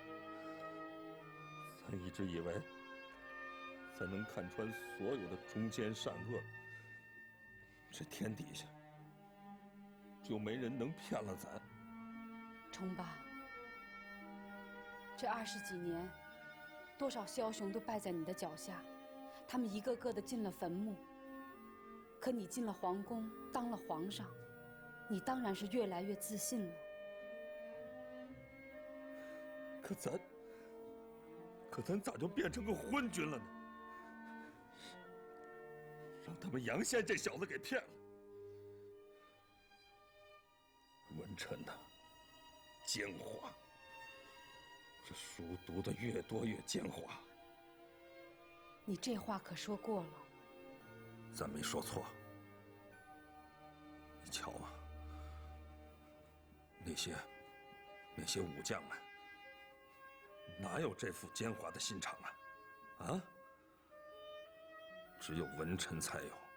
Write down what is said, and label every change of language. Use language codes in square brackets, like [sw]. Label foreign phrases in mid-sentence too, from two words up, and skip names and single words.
[zh] 咱一直以为咱能看穿所有的忠奸善惡，这天底下就没人能骗了咱。崇爸，这20 幾年，多少梟雄都敗在你的腳下，他們一個個的進了墳墓。可你進了皇宮，當了皇上，你當然是越來越自信了。可咱咋就變成個昏君了呢？讓他們陽憲這小子給騙了。文臣吶，奸猾，這書讀得越多越奸猾。你這話可說過了。咱沒說錯。你瞧啊，那些武將們，哪有這副奸猾的心腸啊？啊？只有文臣才有。